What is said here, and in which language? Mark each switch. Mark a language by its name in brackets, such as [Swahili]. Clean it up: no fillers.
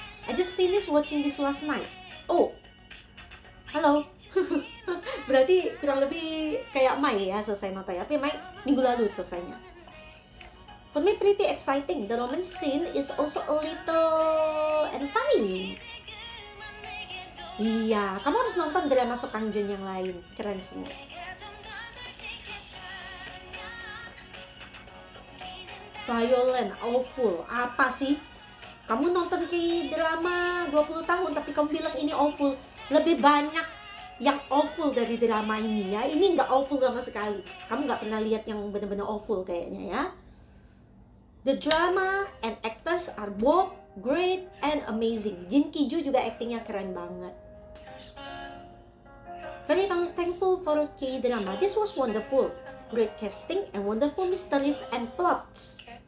[English] I just finished watching this last night. [Indonesian] Oh, halo. Berarti kurang lebih kayak Mai ya selesai nonton ya. Tapi Mai minggu lalu selesainya. [English] For me pretty exciting. The romance scene is also a little and funny. [Indonesian] Iya, kamu harus nonton drama Seo Kang Joon yang lain. Keren semua. [English] Violent, awful. [Indonesian] Apa sih? Kamu nonton K-drama 20 tahun tapi kamu bilang ini awful. Lebih banyak yang awful dari drama ini ya. Ini nggak awful sama sekali. Kamu nggak pernah lihat yang benar-benar awful kayaknya ya. [English] The drama and actors are both great and amazing. [Indonesian] Jin Ki-joo juga actingnya keren banget. [English] Very thankful for K-drama. This was wonderful. Great casting and wonderful mysteries and plots.